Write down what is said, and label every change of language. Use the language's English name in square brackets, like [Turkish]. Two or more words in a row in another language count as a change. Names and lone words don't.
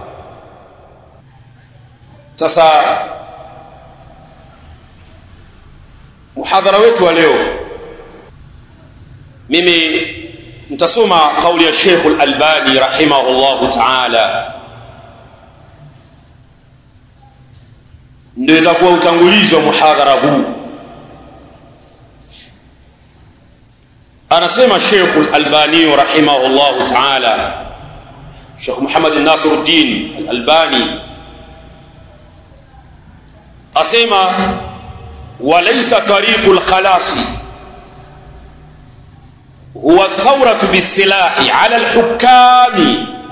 [Swahili] Sasa muhadhara wetu wa leo, mimi nitasoma kauli ya Sheikh Al-Albani [Arabic] رحمه الله تعالى, [Swahili] ndio itakuwa utangulizi wa muhadhara huu. Anasema Sheikh Al-Albani [Arabic] رحمه الله تعالى, [Swahili] Sheikh Muhammad Nasiruddin Al-Albani [Arabic] asema, وليس طريق الخلاص هو الثورة بالسلاح على الحكام